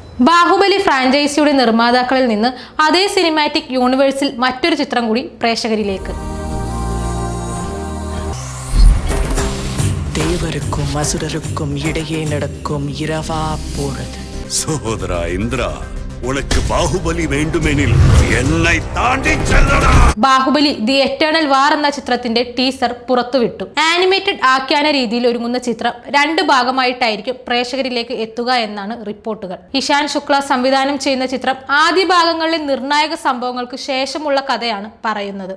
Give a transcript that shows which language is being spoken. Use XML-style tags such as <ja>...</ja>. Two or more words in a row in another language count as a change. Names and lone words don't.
<ml>ബാഹുബലി ഫ്രാഞ്ചൈസിയുടെ നിർമ്മാതാക്കളിൽ നിന്ന് അതേ സിനിമാറ്റിക് യൂണിവേഴ്സിൽ മറ്റൊരു ചിത്രം കൂടി പ്രേക്ഷകരിലേക്ക്.</ml> <ta>தேவருக்கும் அசுரருக்கும் இடையே நடக்கும் இரவா போறது. சகோதரா இந்திரா, உனக்கு பாகுபலி வேண்டுமெனில் என்னை தாண்டி செல்லடா.</ta> <ml>ബാഹുബലി ദി എറ്റേണൽ വാർ എന്ന ചിത്രത്തിന്റെ ടീസർ പുറത്തുവിട്ടു. ആനിമേറ്റഡ് ആഖ്യാന രീതിയിൽ ഒരുങ്ങുന്ന ചിത്രം 2 ഭാഗമായിട്ടായിരിക്കും പ്രേക്ഷകരിലേക്ക് എത്തുക എന്നാണ് റിപ്പോർട്ടുകൾ. ഇഷാൻ ശുക്ല സംവിധാനം ചെയ്യുന്ന ചിത്രം ആദ്യ ഭാഗങ്ങളിലെ നിർണായക സംഭവങ്ങൾക്ക് ശേഷമുള്ള കഥയാണ് പറയുന്നത്.</ml>